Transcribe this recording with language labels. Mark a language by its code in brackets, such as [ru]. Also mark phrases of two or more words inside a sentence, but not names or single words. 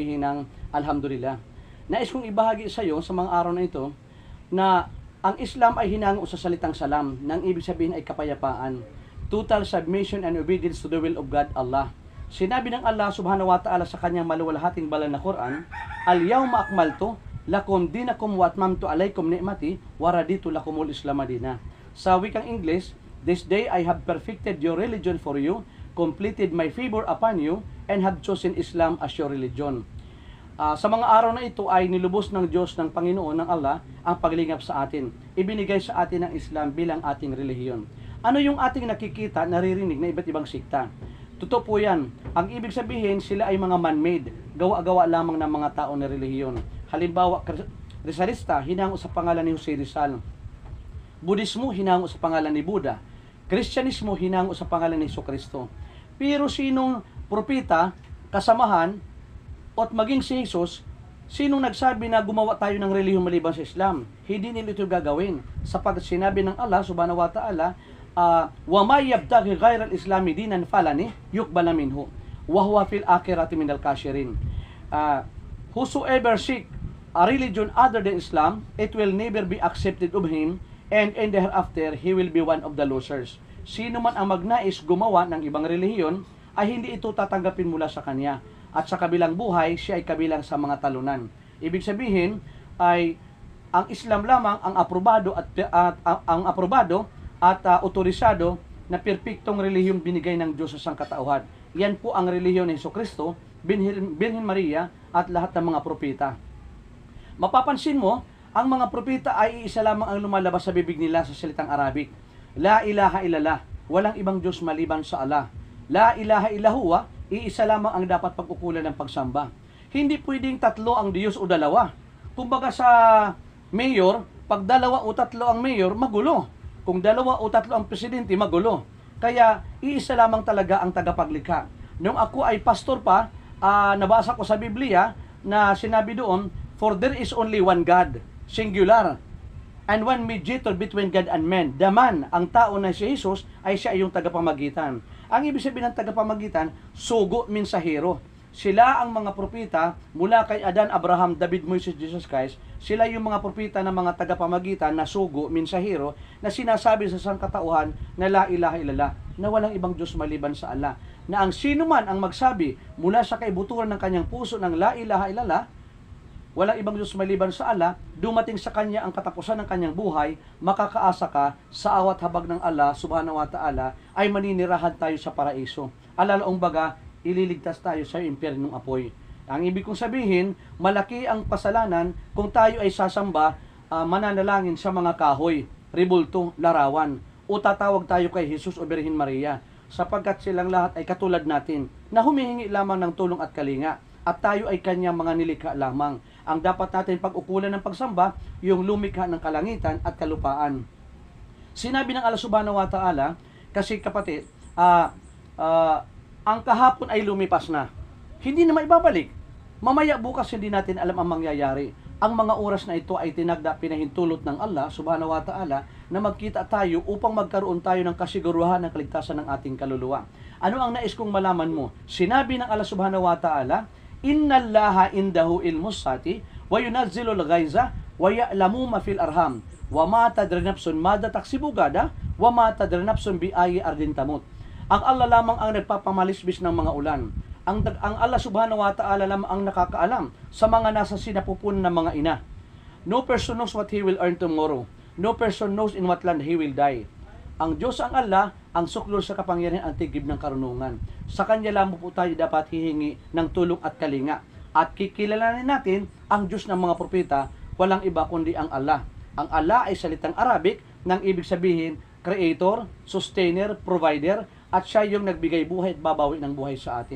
[tl] sabihin ng Alhamdulillah. Nais kong ibahagi sa iyo sa mga araw na ito na ang Islam ay hinango sa salitang salam, nang ibig sabihin ay kapayapaan. [en] Total submission and obedience to the will of God, Allah. [tl] Sinabi ng [ar] الله سبحانه وتعالى [tl] sa kanyang maluwalhating banal na Quran, [ar] اليوم أكملت لكم دينكم وأتممت عليكم نعمتي ورضيت لكم الإسلام دينا. [tl] Sa wikang [en] English, this day I have perfected your religion for you, completed my favor upon you, and have chosen Islam as your religion. [tl] Sa mga araw na ito ay nilubos ng Diyos, ng Panginoon, ng Allah, ang paglingap sa atin. Ibinigay sa atin ng Islam bilang ating relihiyon. Ano yung ating nakikita, naririnig na iba't ibang sikta? Totoo po yan. Ang ibig sabihin, sila ay mga man-made. Gawa-gawa lamang ng mga tao na relihiyon. Halimbawa, Rizalista, hinango sa pangalan ni Jose Rizal. Budismo, hinango sa pangalan ni Buddha. Kristyanismo, hinango sa pangalan ni Jesucristo. Pero sinong propeta, kasamahan, at maging si Jesus, sinong nagsabi na gumawa tayo ng relihiyon maliban sa Islam? Hindi nila ito gagawin. Sapagkat sinabi ng [ar] الله سبحانه وتعالى ومن يبتغ غير الإسلام دينا فلن يقبل منه وهو في الآخرة من الخاسرين. [en] Whosoever seek a religion other than Islam, it will never be accepted of him, and in the hereafter he will be one of the losers. [tl] Sino man ang magnais gumawa ng ibang relihiyon ay hindi ito tatanggapin mula sa kanya, at sa kabilang buhay siya ay kabilang sa mga talunan. Ibig sabihin ay ang Islam lamang ang aprobado at otorisado na perpektong relihiyong binigay ng Diyos sa sangkatauhan. Yan po ang relihiyon ni Jesucristo, Birhen Maria at lahat ng mga propeta. Mapapansin mo, ang mga propeta ay iisa lamang ang lumalabas sa bibig nila sa salitang Arabic. [ar] لا إله إلا الله, [tl] walang ibang Diyos maliban sa Allah. [ar] لا إله إلا هو, [tl] iisa lamang ang dapat pag-ukulan ng pagsamba. Hindi pwedeng tatlo ang Diyos o dalawa. Kumbaga sa mayor, pag dalawa o tatlo ang mayor, magulo. Kung dalawa o tatlo ang presidente, magulo. Kaya, iisa lamang talaga ang tagapaglikha. Nung ako ay pastor pa, nabasa ko sa Biblia na sinabi doon, [en] for there is only one God, singular, and one mediator between God and man. The man, [tl] ang tao na si Jesus, ay siya yung tagapamagitan. Ang ibig sabihin ng tagapamagitan, sugo, mensahero. Sila ang mga propeta mula kay Adan, Abraham, David, Moses, Jesus Christ. Sila yung mga propeta na mga tagapamagitan na sugo, mensahero, na sinasabi sa sangkatauhan na [ar] لا إله إلا الله, [tl] na walang ibang Diyos maliban sa Allah. Na ang sino man ang magsabi mula sa kaibuturan ng kanyang puso ng [ar] لا إله إلا الله, [tl] walang ibang Diyos maliban sa Allah, dumating sa kanya ang katapusan ng kanyang buhay, makakaasa ka sa awat habag ng [ar] الله سبحانه وتعالى [tl] ay maninirahan tayo sa paraiso. Alalaong baga, ililigtas tayo sa impyernong apoy. Ang ibig kong sabihin, malaki ang pasalanan kung tayo ay sasamba, mananalangin sa mga kahoy, ribulto, larawan, o tatawag tayo kay Jesus o Birhen Maria, sapagkat silang lahat ay katulad natin, na humihingi lamang ng tulong at kalinga, at tayo ay kanyang mga nilikha lamang. Ang dapat natin pag-ukulan ng pagsamba, yung lumikha ng kalangitan at kalupaan. Sinabi ng [ar] الله سبحانه وتعالى, [tl] kasi kapatid, ang kahapon ay lumipas na. Hindi na maibabalik. Mamaya bukas hindi natin alam ang mangyayari. Ang mga oras na ito ay tinagda, pinahintulot ng [ar] الله سبحانه وتعالى [tl] na magkita tayo upang magkaroon tayo ng kasiguruhan ng kaligtasan ng ating kaluluwa. Ano ang nais kong malaman mo? Sinabi ng [ar] الله سبحانه وتعالى إن الله عنده علم الساعة وينزل الغيث ويعلم ما في الأرحام وما تدري نفس ماذا تكسب غدا وما تدري نفس بأي أرض تموت. [tl] Ang Allah lamang ang nagpapamalisbis ng mga ulan. Ang [ar] الله سبحانه وتعالى [tl] lamang ang nakakaalam sa mga nasa sinapupunan ng mga ina. [en] No person knows what he will earn tomorrow. No person knows in what land he will die. [tl] Ang Diyos ang Allah, ang suklor sa kapangyarihan, ang tigib ng karunungan. Sa Kanya lamang po tayo dapat hihingi ng tulong at kalinga. At kikilalanin natin ang Diyos ng mga propeta, walang iba kundi ang Allah. Ang Allah ay salitang Arabic, nang ibig sabihin, [en] creator, sustainer, provider, [tl] at siya yung nagbigay buhay at babawi ng buhay sa atin.